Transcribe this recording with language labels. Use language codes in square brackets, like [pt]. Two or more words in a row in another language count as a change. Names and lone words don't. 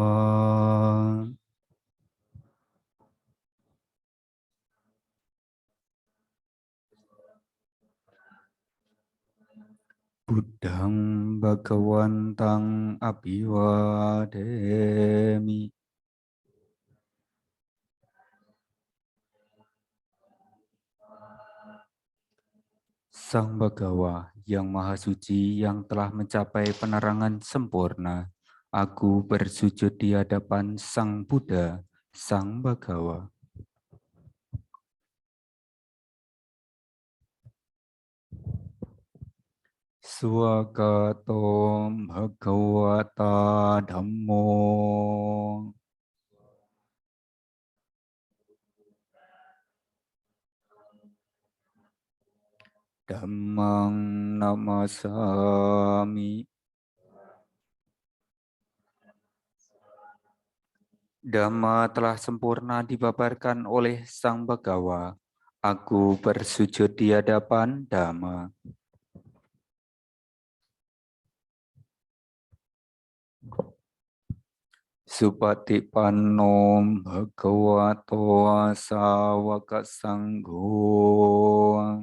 [pi] Buddhang bhagawantang abhiwademi. [id] Sang Bhagawa yang Maha Suci yang telah mencapai penerangan sempurna, aku bersujud di hadapan Sang Buddha, Sang Bhagawa. [pi] Swakato Bhagawata Dhammo. Dhammang namasami. [id] Dhamma telah sempurna dibabarkan oleh Sang Bhagawa. Aku bersujud di hadapan Dhamma. [pi] Supatipanno Bhagavato Sawaka Sangho.